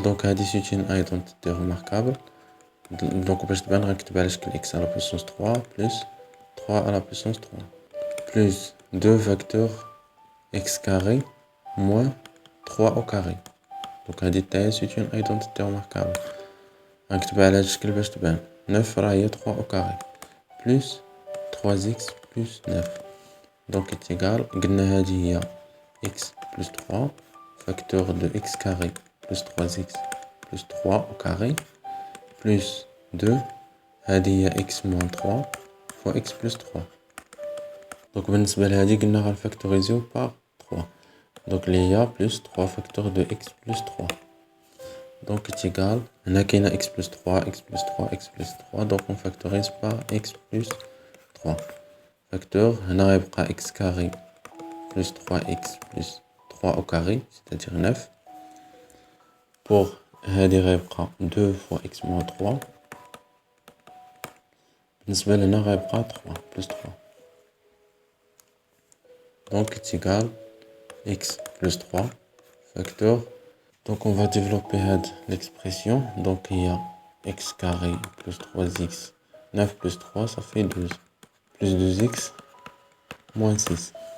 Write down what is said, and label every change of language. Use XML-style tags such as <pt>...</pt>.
<fr>Donc c'est une identité remarquable. Donc</fr> <ar>باش تبان غنكتب على شكل</ar> <fr>x à la puissance 3 plus 3 à la puissance 3 plus 2 facteurs x carré moins 3 au carré. Donc c'est une identité remarquable.</fr> <ar>غنكتب على هذا الشكل باش تبان 9 راه هي 3 au carré plus 3x plus 9.</ar> <fr>Donc c'est égal.</fr> <ar>قلنا هذه هي</ar> <fr>x plus 3 facteur de x carré plus 3x plus 3 au carré plus 2 هذه هي x moins 3 fois x plus 3.</fr> <ar>Donc بالنسبة لهذه قلنا غنفاكتوريزيو par 3.</ar> <fr>Donc il y a plus 3 facteurs de x plus 3. Donc c'est égal.</fr> <ar>هنا كاينة</ar> <fr>x plus 3 x plus 3 x plus 3. Donc on factorise par x plus 3. Facteur</fr> <ar>هنا غيبقى</ar> <fr>x carré plus 3x plus 3 au carré, c'est-à-dire 9. Pour</fr> <ar>هذه غيبقى</ar> <fr>2 fois x moins 3.</fr> <ar>بالنسبة لهنا غيبقى 3 plus 3.</ar> <fr>Donc c'est égal x plus 3 facteur. Donc on va développer l'expression. Donc il y a x carré plus 3x 9 plus 3 ça fait 12 plus 2x moins 6.</fr>